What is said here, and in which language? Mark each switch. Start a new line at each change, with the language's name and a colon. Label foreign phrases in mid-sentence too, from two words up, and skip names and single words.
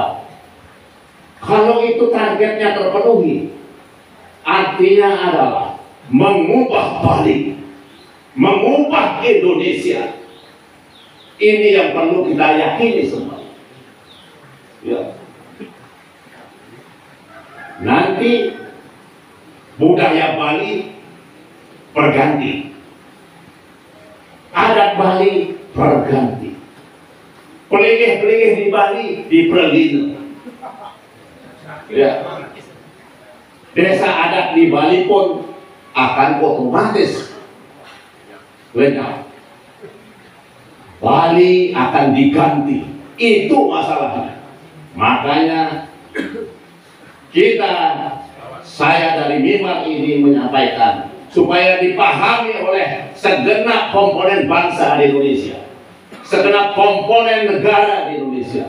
Indonesian: Kalau itu targetnya terpenuhi, artinya adalah mengubah Bali, mengubah Indonesia. Ini yang perlu kita yakini semua. Ya. Nanti budaya Bali berganti, adat Bali berganti, pelingih-pelingih di Bali diperlindungi. Ya. Desa adat di Bali pun akan otomatis lenyap. Bali akan diganti, itu masalahnya. Makanya saya dari mimbar ini menyampaikan supaya dipahami oleh segenap komponen bangsa di Indonesia, segenap komponen negara di Indonesia.